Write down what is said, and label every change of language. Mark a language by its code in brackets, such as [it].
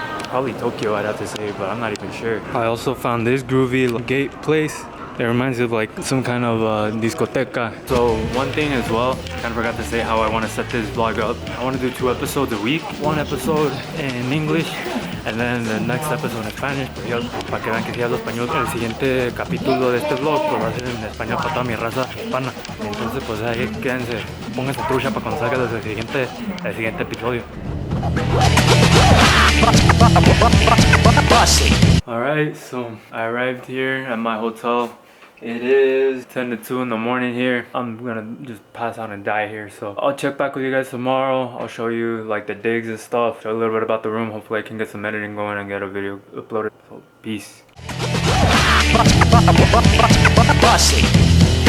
[en] Probably Tokyo, I'd have to say, but I'm not even sure. I also found this groovy gate place. It reminds me of like some kind of discoteca. So one thing as well, kind of forgot to say how I want to set this vlog up. I want to do 2 episodes a week. 1 episode in English and then the next episode in Spanish. [es] Para que vean que sí hablo español. El siguiente capítulo de este vlog pues va a ser en español para toda mi raza hispana. Entonces pues ahí quédense, pónganse trucha para cuando salga el siguiente episodio. [en] Alright, so I arrived here at my hotel. It is 10 to 2 in the morning here. I'm gonna just pass out and die here. So I'll check back with you guys tomorrow. I'll show you like the digs and stuff. Show a little bit about the room. Hopefully I can get some editing going and get a video uploaded. So peace.